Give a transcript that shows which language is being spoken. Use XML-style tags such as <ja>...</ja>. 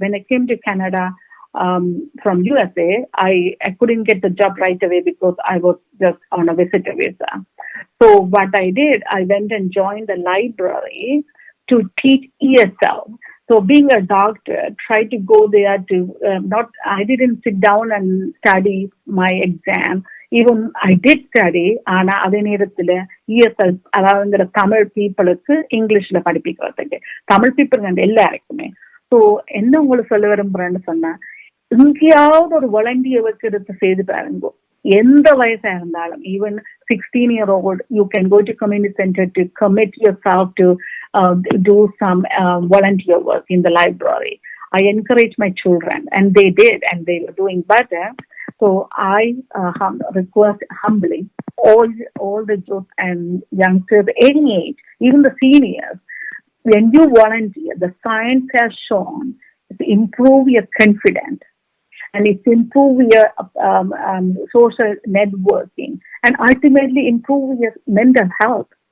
<en>When I came to Canada from USA, I couldn't get the job right away because I was just on a visitor visa. So what I did, I went and joined the library to teach ESL. So being a doctor, try to go there to I didn't sit down and study my exam. Even I did study,</en> <ta>ஆனா அதே நேரத்துல ESL, அதாவது தமிழ் பீப்புளுக்கு இங்கிலீஷ்ல படிப்பிக்கிறதுக்கு, Tamil people எல்லாருக்குமே. So என்ன உங்களுக்கு சொல்ல விரும்புறேன்னு சொன்னா, எங்கேயாவது ஒரு வாலண்டியர் ஒர்க் எடுத்து செய்து பாருங்க. எந்த வயசா இருந்தாலும்,</ta> <en>Even 16-year-old, you can go to community center to commit yourself to do some volunteer work in the library. I encourage my children, and they did, and they were doing better. So I request humbly all the youth and youngsters, any age, even the seniors, when you volunteer, the science has shown to improve your confidence, and it's improve your social networking, and ultimately improve your mental health.</en>